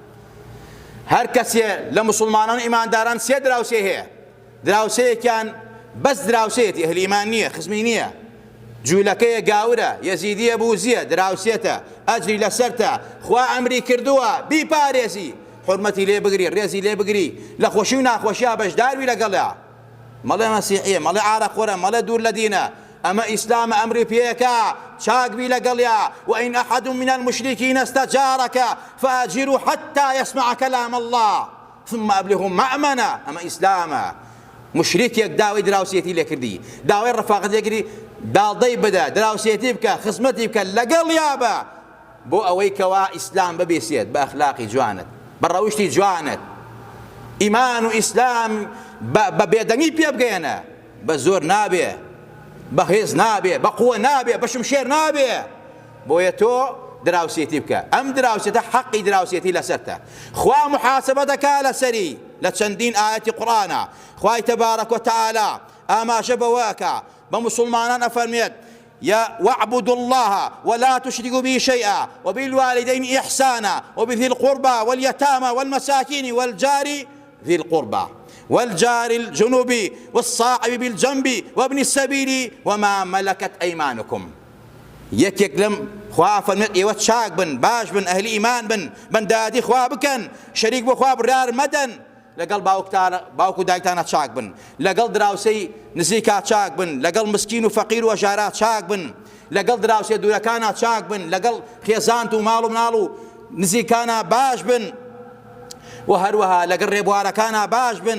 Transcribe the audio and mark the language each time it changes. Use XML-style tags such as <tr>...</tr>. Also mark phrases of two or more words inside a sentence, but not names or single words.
<ckb>هەر کەسێ لە موسڵمانان ئیمانداران سێ دراوسێ هەیە، دراوسەیەکیان بەس دراوسێتی ئەهلی ئیمان نییە، خزمی نییە، جوولەکەیە گاورە، یەزیدیە بوزیە، دراوسێتە، ئەجری لەسەرتە، خوا ئەمری کردووە بیپارێزی، حورمەتی لێ بگری، ڕێزی لێ بگری، لە خۆشی و ناخۆشیە بەشداروی لەگەڵا. مەڵێ مەسیحیە، مەڵێ عارەقۆرە، مەڵێ دوور لە دینە، ئەمە ئیسلامە، ئەمری پێیەکە، چاکبی لەگەڵیا.</ckb> <ar>وئین ئەحەد من المشرکین استەجارەک فأجره حتى يسمع كلام الله ثم أبلغه مأمنة.</ar> <ckb>ئەمە ئیسلامە. مشرکێک داوای دراوسێتی لێ کردی، داوای ڕەفاقەت لێ کردی، داڵدەی بدە، دراوسێتی بکە، خزمەتی بکە، لەگەڵیا بە، بۆ ئەوەی کەوا ئیسلام ببێسێت بە ئەخلاقی جوانت، بە ڕەوشتی جوانت. ئیمان و ئیسلام بە بێدەنگی پێ بگەێنە، بە زۆر نابێ، بە هێز نابێ، بە قووە نابێ، بە شمشێر نابێ. بۆیە تۆ دراوسێتی بکە. ئەم دراوسێتە حەقی دراوسێتی لەسەرتە. خوا محاسبە دەکا لەسەری لە چەندین ئاەتی قورئانە. خوای تەبارەک وتەعالا ئاماژە بەوەکە بە موسڵمانان ئەفەرمێت</ckb> <ar>واعبدوا الله ولا تشركوا به شيئا وبالوالدين إحسانا وبذي القربى واليتامى والمساكين والجار ذي القربى والجار الجنوب والصاحب بالجنب وابن السبيل وما ملكت أيمانكم.</ar> <ckb>یەکێک لەم خوا فەرمێت ئێوە چاک بن، باش بن، ئەهلی ئیمان بن، بەندادی خوا بکەن، شەریک بۆ خوا بڕیار مەدەن، لەگەڵ باوک و دایکتانە چاک بن، لەگەڵ دراوسەی نزیکا چاک بن، لەگەڵ مسکین و فەقیر و ئەژارا چاک بن، لەگەڵ دراوسێ دوورەکانە چاک بن، لەگەڵ خێزانت و ماڵ و مناڵ و نزیکانە باش بن، و هەروەها لەگەڵ ڕێبوارەکانە باش بن.</ckb>